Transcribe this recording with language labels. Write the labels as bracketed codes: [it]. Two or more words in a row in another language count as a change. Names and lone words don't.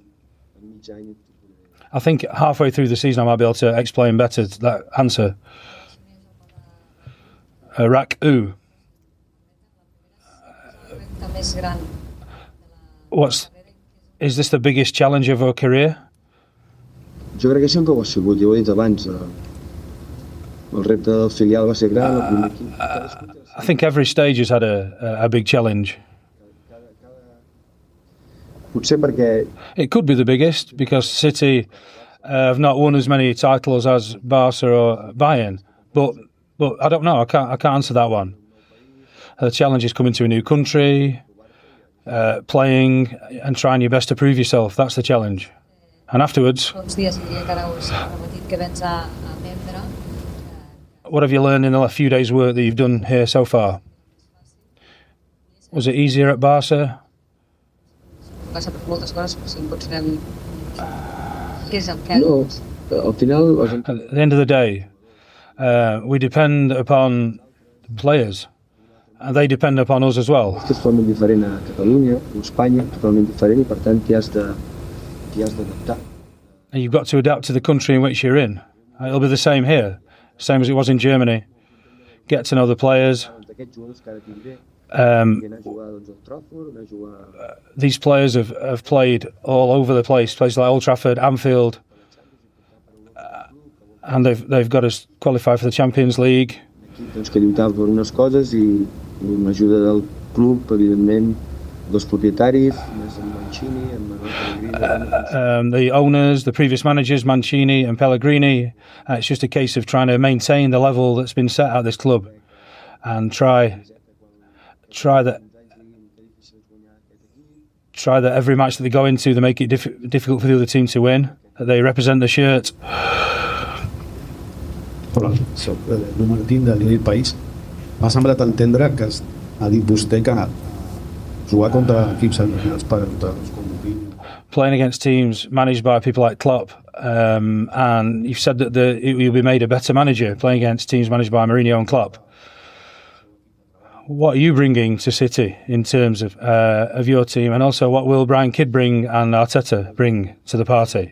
[en] I think halfway through the season I might be able to explain better that answer. Rak-U. Is this the biggest challenge of your career? [ca] Jo crec que sempre ho ha sigut, ja ho he dit abans. El repte del filial va ser gran, el primer equip. [en] I think every stage has had a big challenge. [ca] Potser perquè [en] It could be the biggest because City have not won as many titles as Barca or Bayern, but I don't know. I can't answer that one. The challenge is coming to a new country, playing and trying your best to prove yourself. That's the challenge. And afterwards, what have you learned in the few days' work that you've done here so far? Was it easier at Barca? [ca] no, al final... [en] At the end of the day, we depend upon players, and they depend upon us as well. [ca] És totalment diferent a Catalunya o Espanya, totalment diferent, i per tant t'hi has d'adaptar. [en] And you've got to adapt to the country in which you're in. It'll be the same here, same as it was in Germany. Get to know the players. These players have played all over the place, places like Old Trafford, Anfield, and they've got to qualify for the Champions League. [ca] Doncs que lluitava per unes coses i amb l'ajuda del club, evidentment, dels propietaris, més en Mancini, en Pellegrini. [en] The owners, the previous managers, Mancini and Pellegrini. It's just a case of trying to maintain the level that's been set at this club and try that every match that they go into, they make it difficult for the other team to win, that they represent the shirt. [ca] Hola, soc Lluís Martín de l'El País. M'ha semblat entendre que ha dit vostè que jugar contra equips alineats per entrenadors com Mourinho. [en] Playing against teams managed by people like Klopp, and you've said that you'll be made a better manager playing against teams managed by Mourinho and Klopp. What are you bringing to City in terms of your team, and also what will Brian Kidd bring and Arteta bring to the party?